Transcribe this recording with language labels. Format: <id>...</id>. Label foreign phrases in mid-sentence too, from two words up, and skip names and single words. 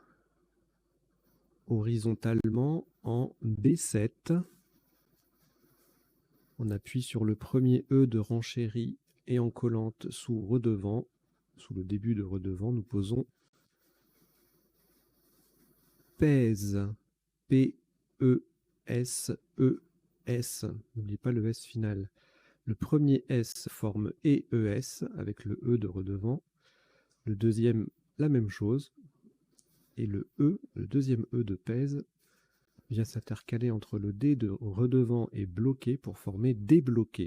<fr>Horizontalement en B7. On appuie sur le premier E de renchérie et en collante sous redevant. Sous le début de redevant, nous posons pèse. P-E-S-E-S. N'oubliez pas le S final. Le premier S forme EES avec le E de redevant. Le deuxième, la même chose. Et le E, le deuxième E de pèse, vient s'intercaler entre le D de redevant et bloqué pour former débloqué.</fr>